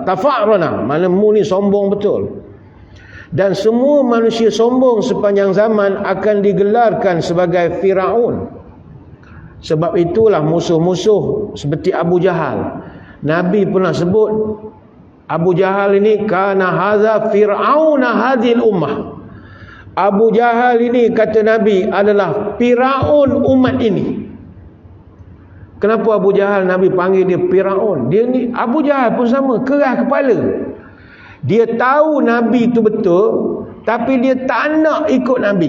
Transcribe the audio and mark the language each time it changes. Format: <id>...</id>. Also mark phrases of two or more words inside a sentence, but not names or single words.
<ms>Tafa'rona, maknanya mu ni sombong betul. Dan semua manusia sombong sepanjang zaman akan digelarkan sebagai Firaun. Sebab itulah musuh-musuh seperti Abu Jahal. Nabi pernah sebut Abu Jahal ini</ms> <ar>كان هذا فرعون هذه الأمة.</ar> <ms>Abu Jahal ini kata Nabi adalah Firaun umat ini. Kenapa Abu Jahal Nabi panggil dia Firaun? Dia ni Abu Jahal pun sama, keras kepala. Dia tahu Nabi itu betul, tapi dia tak nak ikut Nabi.</ms>